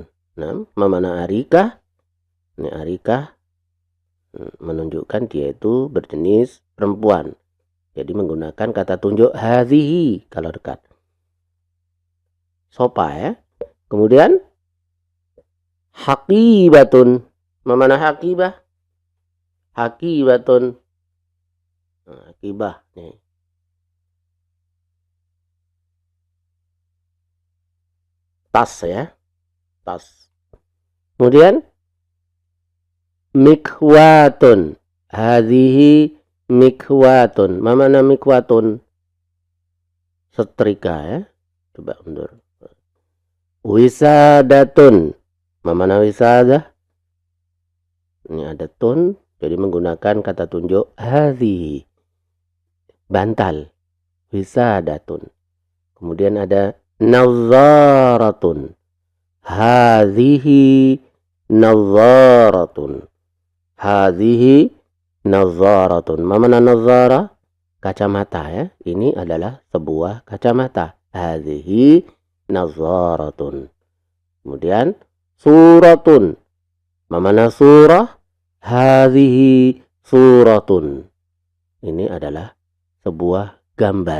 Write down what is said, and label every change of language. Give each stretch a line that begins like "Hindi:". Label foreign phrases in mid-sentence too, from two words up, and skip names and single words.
Indonesian: Nah, mana arikah? Ini arikah menunjukkan dia itu berjenis perempuan. Jadi menggunakan kata tunjuk hadhihi kalau dekat. Sopa ya. Kemudian haqibatun. Mana haqibah? Haqibatun. Haqibah nih. Tas ya. Tas. Kemudian mikwatun.
Arabic: Hadhihi mikwatun.
Indonesian: Mana mikwatun? Setrika ya. Coba mundur. Wisadatun. Mana wisada? Ini ada tun. Jadi menggunakan kata tunjuk hadhihi. Bantal. Wisadatun. Kemudian ada nazaratun.
Arabic: Hadhihi nazaratun. Hadhihi nazaratun.
Indonesian: Mana nazara? Kacamata ya. Ini adalah sebuah kacamata.
Arabic: Hadhihi nazaratun.
Indonesian: Kemudian suratun. Mana surah?
Arabic: Hadhihi suratun.
Indonesian: Ini adalah sebuah gambar.